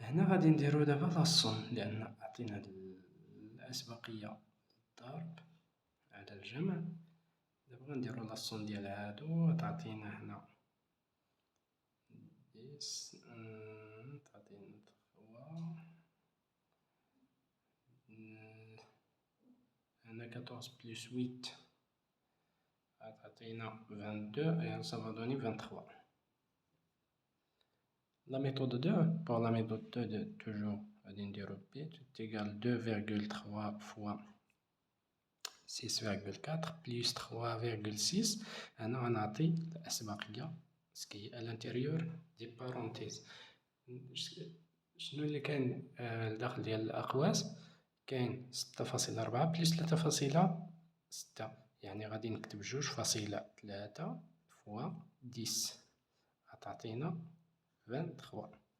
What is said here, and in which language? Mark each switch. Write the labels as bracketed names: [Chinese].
[Arabic] غادي نديرو دابا لاصوم لأن عطينا الأسبقية الضرب على الجمع دابا غنديرو لاصوم ديال هادو تعطينا هنا 10 تعطينا 3 هنا 14 بلس 8 تعطينا 22 [French] et ça va donner 23. La méthode 2, pour la méthode 2 toujours [Arabic] غادي نديرو [French] b est égal 2,3 fois 6,4 plus 3,6. [Arabic] هنا غنعطي الأسبقية سكي [French] à l'intérieur des parenthèses. [Arabic] شنو اللي كاين الداخل ديال الأقواس؟ كاين 6.4 بلس 3.6، يعني غادي نكتب 2.3 فوا 10 غتعطينا 23.